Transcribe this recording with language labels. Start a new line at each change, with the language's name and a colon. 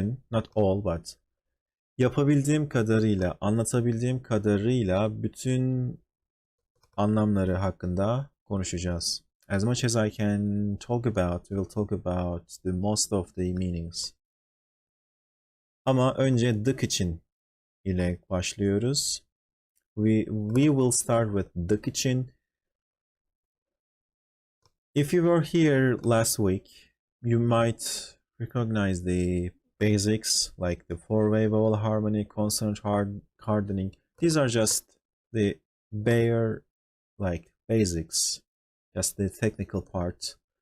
English: Not all, but
Turkish: yapabildiğim kadarıyla, anlatabildiğim kadarıyla bütün anlamları hakkında konuşacağız.
English: As much as I can talk about, we will talk about the most of the meanings.
Turkish: Ama önce dık için ile başlıyoruz.
English: We will start with dık için. If you were here last week, you might recognize the basics like the four-way vowel harmony, consonant hardening. These are just the bare basics, just the technical part.